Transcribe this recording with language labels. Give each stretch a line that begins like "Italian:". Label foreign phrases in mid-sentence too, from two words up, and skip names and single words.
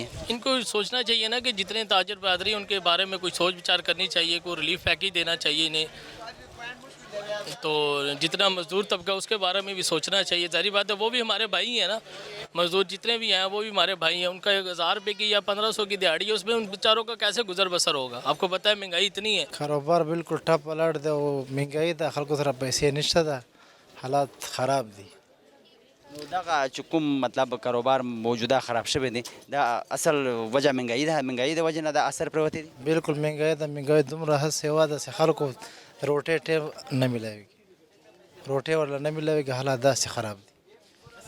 Urdu: ان کو سوچنا چاہیے نا کہ جتنے تاجر برادری ان کے بارے میں کوئی سوچ بچار کرنی چاہیے، کوئی
English: relief package
Urdu: دینا چاہیے انہیں. تو جتنا مزدور طبقہ اس کے بارے میں بھی سوچنا چاہیے. ظاہری بات ہے وہ بھی ہمارے بھائی ہیں نا، مزدور جتنے بھی ہیں وہ بھی ہمارے بھائی ہیں. ان کا 1000 روپے کی یا 1500 کی دیہڑی ہے، اس میں ان بیچاروں کا کیسے گزر بسر ہوگا؟ آپ کو پتہ ہے مہنگائی اتنی ہے.
Pashto: کاروبار بالکل ټپ ولاړ دی او مهنګايي د خلکو سره پیسې نشته ده، حالات خراب دي. نو دغه چې کوم مطلب کاروبار موجوده خراب شوی دی دا اصل وجه مهنګايي ده، مهنګايي د وجه نه دا اثر پروتی دی. بالکل مهنګايي د مهنګايي دومره هڅه هوا ده چې خلکو روټۍ ټیم نه ملاوي، روټۍ ورله نه ملاوي، حالات داسې خراب دي.